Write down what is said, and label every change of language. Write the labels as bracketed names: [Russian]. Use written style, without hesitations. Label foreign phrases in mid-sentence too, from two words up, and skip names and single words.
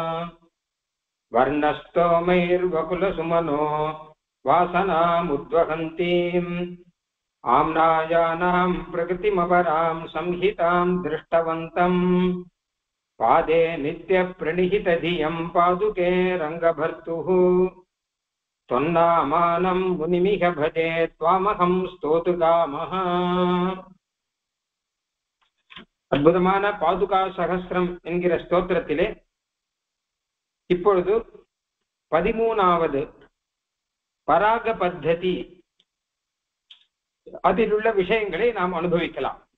[Sanskrit] वर्णस्तोमैर्वकुलसुमनो वासनामुद्वहन्तीम् आम्नायानां प्रकृतिमपरां संहितां दृष्टवन्तम्। पादे नित्यप्रणिहितधियं पादुके रङ्गभर्तुः। त्वन्नामानं मुनिमिह भजे त्वामहं स्तोतुकामः। [Tamil] அற்புதமான பாதுகா சகஸ்ரம் என்கிற ஸ்தோத்திரத்திலே இப்பொழுது 13வது பராக பத்ததி அதில் உள்ள விஷயங்களை நாம் அனுபவிக்கலாம்.